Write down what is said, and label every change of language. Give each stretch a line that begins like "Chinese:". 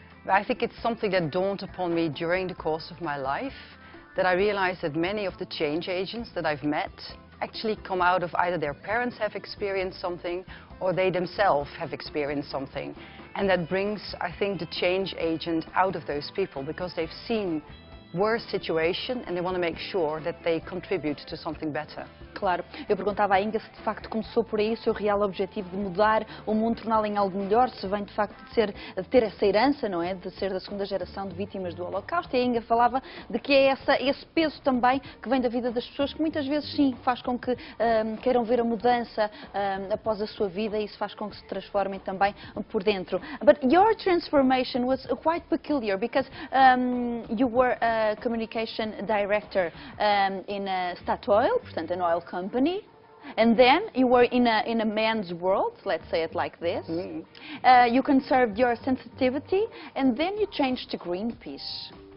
English: I think it's something that dawned upon me during the course of my life, that I realized that many of the change agents that I've met actually come out of either their parents have experienced something or they themselves have experienced something. And that brings, I think, the change agent out of those people, because they've seen worse situation and they want to make sure that they contribute to something better.
Portuguese: Claro, eu perguntava à Inge se de facto começou por aí o seu real objetivo de mudar o mundo, torná-lo em algo melhor, se vem de facto de ter essa herança, não é? De ser da segunda geração de vítimas do Holocausto. E a Inge falava de que é esse peso também que vem da vida das pessoas, que muitas vezes sim faz com que queiram ver a mudança após a sua vida, e isso faz com que se transformem também por dentro.
English: But your transformation was quite peculiar, because you were a communication director in Statoil, portanto, an oil company, and then you were in a man's world, let's say it like this. You conserved your sensitivity, and then you changed to Greenpeace.